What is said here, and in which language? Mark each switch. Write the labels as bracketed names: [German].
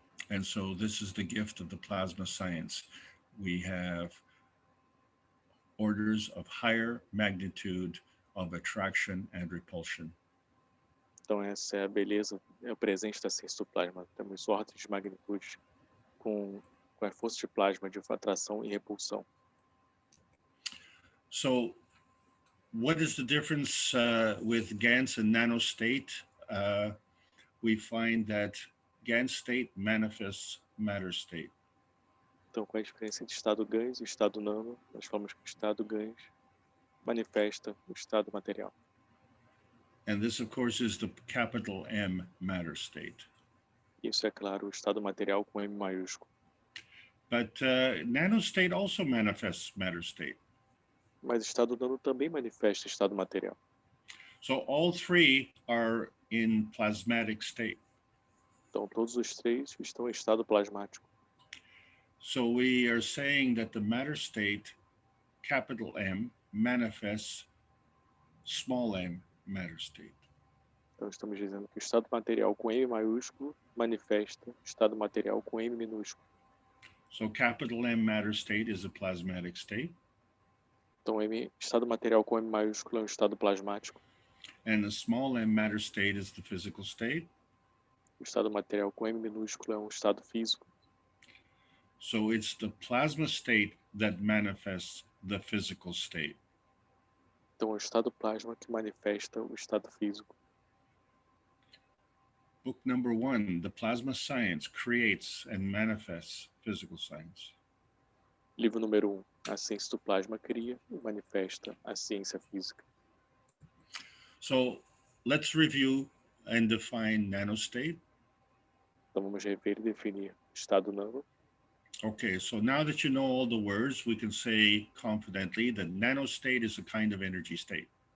[English] And so this is the gift of the plasma science. We have orders of higher magnitude of attraction and repulsion. [Portuguese] Então, essa é a beleza, é o presente da ciência do plasma. Temos ordens de magnitude com a força de plasma de atração e repulsão. [English] So, what is the difference with Gans and nanostate? We find that Gans state manifests matter state. [Portuguese] Então, qual é a diferença entre estado Gans e estado nano? Nós falamos que o estado Gans manifesta o estado material. [English] And this, of course, is the capital M matter state. [Portuguese] Isso é claro, o estado material com M maiúsculo. [English] But nanostate also manifests matter state. [Portuguese] Mas o estado nano também manifesta estado material. [English] So all three are in plasmatic state. [Portuguese] Então, todos os três estão em estado plasmático. [English] So we are saying that the matter state, capital M, manifests small m matter state. [Portuguese] Então, estamos dizendo que o estado material com M maiúsculo manifesta o estado material com M minúsculo. [English] So capital M matter state is a plasmatic state. [Portuguese] Então, estado material com M maiúsculo é um estado plasmático. [English] And the small m matter state is the physical state. [Portuguese] O estado material com M minúsculo é um estado físico. [English] So it's the plasma state that manifests the physical state. [Portuguese] Então é o estado plasma que manifesta o estado físico. [English] Book number 1, The Plasma Science Creates and Manifests Physical Science. [Portuguese] Livro número 1, A Ciência do Plasma cria e manifesta a ciência física. [English] So let's review and define nanostate. [Portuguese] Então vamos rever e definir estado nano. [English] Okay, so now that you know all the words, we can say confidently that nanostate is a kind of energy state.